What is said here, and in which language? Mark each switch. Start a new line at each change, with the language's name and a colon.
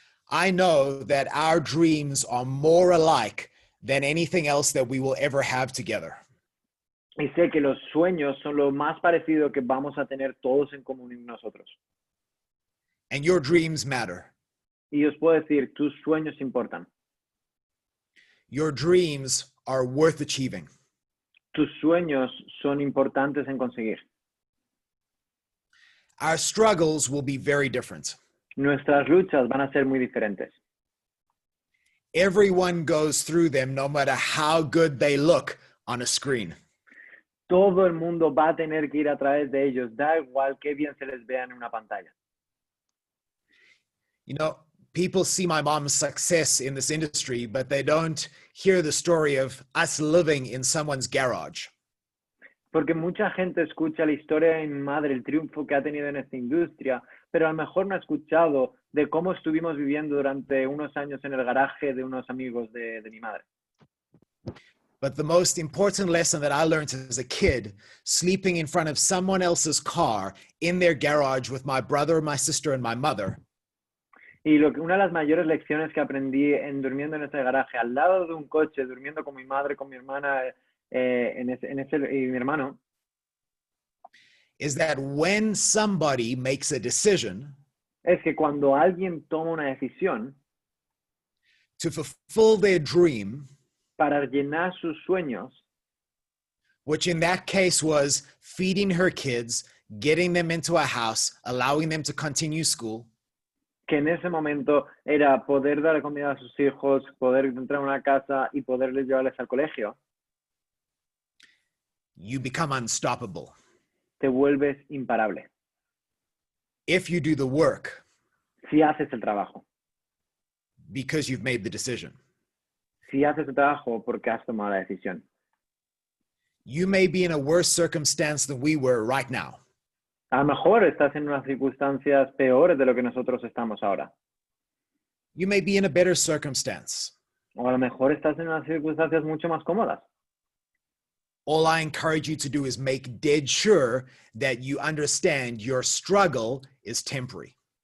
English: I know that our dreams are more alike than anything else that we will ever have together.
Spanish: Y sé que los sueños son lo más parecido que vamos a tener todos en común en nosotros.
English: And your dreams matter.
Spanish: Y os puedo decir, tus sueños importan.
English: Your dreams are worth achieving.
Spanish: Tus sueños son importantes en conseguir.
English: Our struggles will be very different.
Spanish: Nuestras luchas van a ser muy diferentes.
English: Everyone goes through them no matter how good they look on a screen.
Spanish: Todo el mundo va a tener que ir a través de ellos, da igual qué bien se les vea en una pantalla.
English: You know, people see my mom's success in this industry, but they don't hear the story of us living in someone's garage.
Spanish: Porque mucha gente escucha la historia de mi madre, el triunfo que ha tenido en esta industria, pero a lo mejor no ha escuchado de cómo estuvimos viviendo durante unos años en el garaje de unos amigos de mi madre.
English: But the most important lesson that I learned as a kid, sleeping in front of someone else's car in their garage with my brother, my sister, and my mother,
Spanish: Y una de las mayores lecciones que aprendí durmiendo en ese garaje, al lado de un coche, durmiendo con mi madre, con mi hermana y mi hermano,
English: is that when somebody makes a decision
Spanish: es que cuando alguien toma una decisión
English: to fulfill their dream,
Spanish: para llenar sus sueños,
English: which in that case was feeding her kids, getting them into a house, allowing them to continue school,
Spanish: que en ese momento era poder dar comida a sus hijos, poder entrar a una casa y poderles llevarles al colegio,
English: you become unstoppable.
Spanish: te vuelves imparable.
English: If you do the work,
Spanish: Si haces el trabajo.
English: because you've made the decision.
Spanish: Si haces el trabajo porque has tomado la decisión.
English: You may be in a worse circumstance than we were right now.
Spanish: A lo mejor estás en unas circunstancias peores de lo que nosotros estamos ahora.
English: You may be in a better circumstance.
Spanish: O a lo mejor estás en unas circunstancias mucho más cómodas.
English: All I encourage you to do is make dead sure that you understand your struggle is temporary.